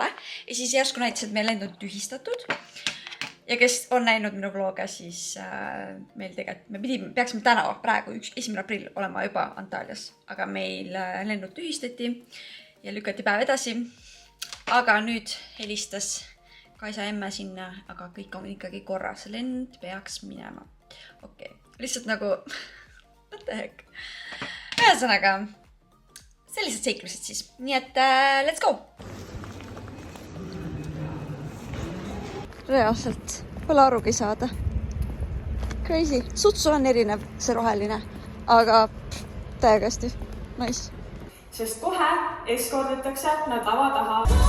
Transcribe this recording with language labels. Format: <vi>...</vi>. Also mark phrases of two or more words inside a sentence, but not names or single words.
<et>Ja siis järsku näitas, et meie lend on tühistatud. Ja kes on näinud minu vloga, siis meil tegelikult, me peaksime täna praegu 1. aprill olema juba Antalyas, aga meil lennud tühistati ja lükati päev edasi. Aga nüüd helistas Kaisa emme sinna, aga kõik on ikkagi korras. Lend peaks minema. Okei. Lihtsalt nagu,</et> <en>what the heck.</en> <et>Ühesõnaga, sellised seiklused siis. Nii et</et> <en>let's go!</en> <et>Reaalselt pole arugi saada. Crazy. Sutsu on erinev, see roheline. Aga täiega hästi. Nice. Sest kohe eskorditakse nad lava taha.</et>